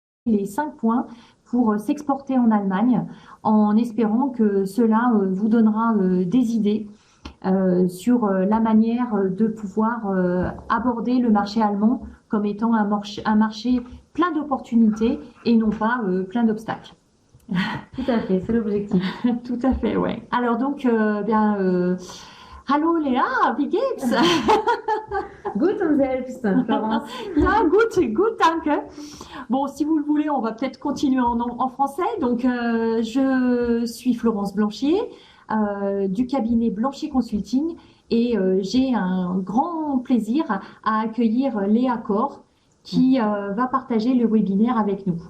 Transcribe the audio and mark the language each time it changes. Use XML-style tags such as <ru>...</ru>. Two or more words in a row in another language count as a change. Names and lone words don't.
<fr>les 5 points pour s'exporter en Allemagne, en espérant que cela vous donnera des idées sur la manière de pouvoir aborder le marché allemand comme étant un marché plein d'opportunités et non pas plein d'obstacles. Tout à fait, c'est l'objectif. Tout à fait, ouais. Alors donc,</fr> <de>hallo Lea, wie geht's? Gut und selbst, Florence. Ja, gut, gut, danke.</de> <fr>Bon, si vous le voulez, on va peut-être continuer en français. Donc, je suis Florence Blanchier du cabinet Blanchier Consulting et j'ai un grand plaisir à accueillir Léa Corr qui va partager le webinaire avec nous.</fr>